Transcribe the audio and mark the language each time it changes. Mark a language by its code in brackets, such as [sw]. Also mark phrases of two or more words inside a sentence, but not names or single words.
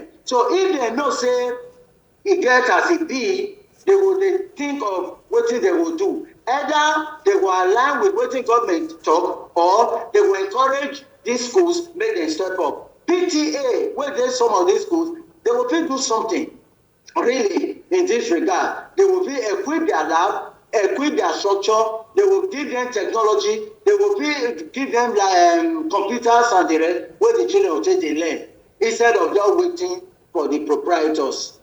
[pcm] So if dem know say e get as e be, they go dey think of wetin they go do. Either they go align with wetin government talk, or they go encourage these schools make dem step up. PTA wey dey some of these schools, they go fit do something really in this regard. They will fit equip their lab, equip their structure, they will give them technology, they will fit give them computers and the rest wey the children go take dey learn instead of just waiting for the proprietors.